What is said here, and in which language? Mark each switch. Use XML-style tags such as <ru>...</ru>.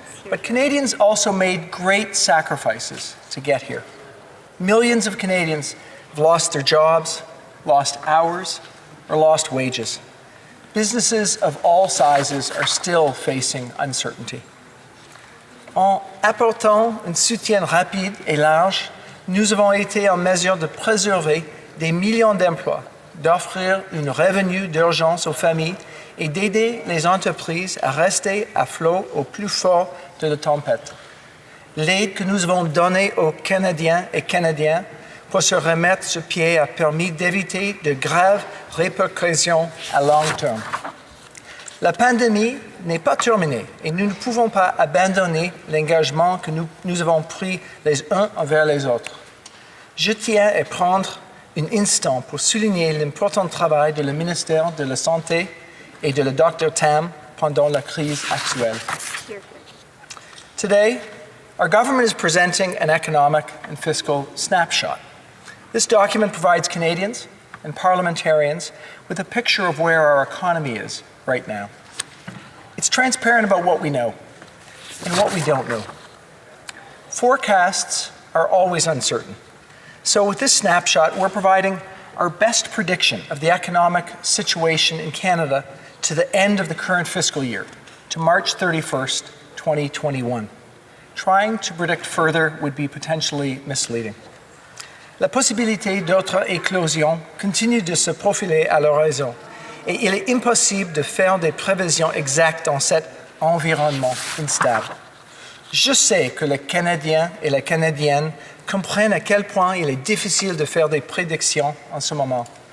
<en>But Canadians also made great sacrifices to get here. Millions of Canadians have lost their jobs, lost hours, or lost wages. Businesses of all sizes are still facing uncertainty.</en> <fr>En apportant un soutien rapide et large, nous avons été en mesure de préserver des millions d'emplois, d'offrir un revenu d'urgence aux familles et d'aider les entreprises à rester à flot au plus fort de la tempête. L'aide que nous avons donnée aux Canadiens et Canadiennes pour se remettre sur pied a permis d'éviter de graves répercussions à long terme. La pandémie n'est pas terminée et nous ne pouvons pas abandonner l'engagement que nous avons pris les uns envers les autres. Je tiens à prendre un instant pour souligner l'important travail de le ministère de la Santé et de le Dr. Tam pendant la crise actuelle.</fr> <en>Today, our government is presenting an economic and fiscal snapshot. This document provides Canadians and parliamentarians with a picture of where our economy is right now. It's transparent about what we know and what we don't know. Forecasts are always uncertain. So with this snapshot, we're providing our best prediction of the economic situation in Canada to the end of the current fiscal year, to March 31st, 2021. Trying to predict further would be potentially misleading.</en> <fr>La possibilité d'autres éclosions continue de se profiler à l'horizon et il est impossible de faire des prévisions exactes dans cet environnement instable. Je sais que les Canadiens et les Canadiennes comprennent à quel point il est difficile de faire des prédictions en ce moment.</fr>